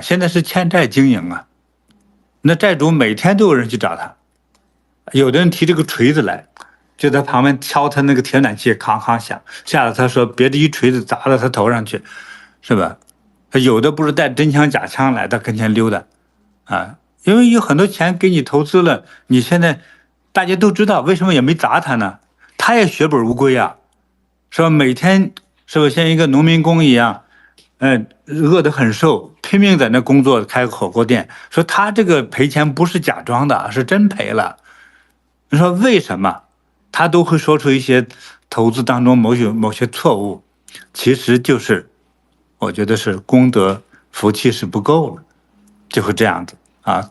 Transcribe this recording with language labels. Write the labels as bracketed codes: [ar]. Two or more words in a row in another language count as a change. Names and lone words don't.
[zh] 現在是欠債經營啊，那債主每天都有人去找他，有的人提這個錘子來，就在旁邊敲他那個鐵暖氣，哐哐響，嚇得他說別的一錘子砸到他頭上去，是吧？有的不是帶真槍假槍來到跟前溜達啊，因為有很多錢給你投資了，你現在大家都知道為什麼也沒砸他呢？他也血本無歸啊，是吧？每天是不是像一個農民工一樣，餓得很瘦，拼命在那工作，開個火鍋店，說他這個賠錢不是假裝的，是真賠了。你說為什麼？他都會說出一些投資當中某些錯誤，其實就是我覺得是功德福氣是不夠了，就會這樣子啊。